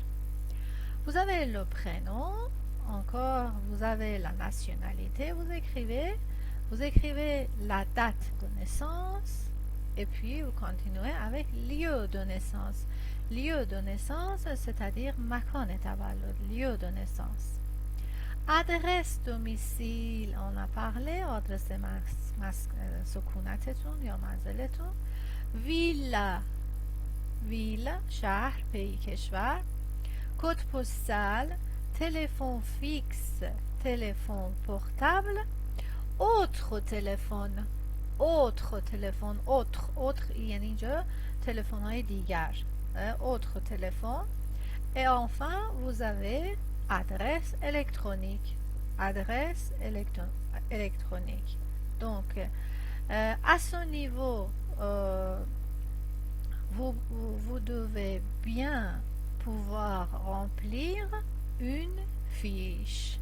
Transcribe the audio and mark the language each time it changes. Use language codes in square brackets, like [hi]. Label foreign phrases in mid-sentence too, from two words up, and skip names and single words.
[fr] Vous avez le prénom, encore vous avez la nationalité, vous écrivez la date de naissance et puis vous continuez avec lieu de naissance. Lieu de naissance, c'est-à-dire مکان تولد, lieu de naissance. Adresse domicile, on a parlé, adresse [fa] سکونتتون یا منزلتون. ویلا شهر پی کشور. [fr] code postal, téléphone fixe, téléphone portable. autre téléphone, [fa] autre یعنی اینجا تلفن های دیگر، [fr] autre téléphone. Et enfin vous avez adresse électronique, électronique. Donc à ce niveau vous devez bien pouvoir remplir une fiche.